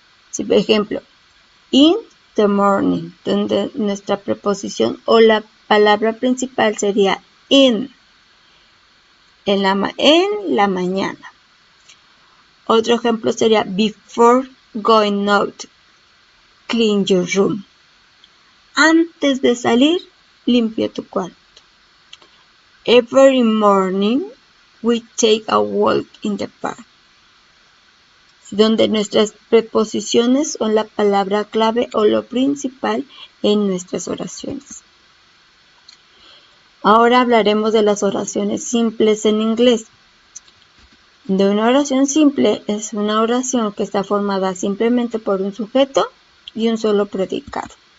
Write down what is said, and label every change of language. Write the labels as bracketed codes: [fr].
[es] Si, por ejemplo, [en] in the morning, [es] donde nuestra preposición o la palabra principal sería in, en la mañana. Otro ejemplo sería [en] before going out, clean your room. [es] Antes de salir, limpia tu cuarto. [en] Every morning, we take a walk in the park. [es] Donde nuestras preposiciones son la palabra clave o lo principal en nuestras oraciones. Ahora hablaremos de las oraciones simples en inglés. De una oración simple es una oración que está formada simplemente por un sujeto y un solo predicado.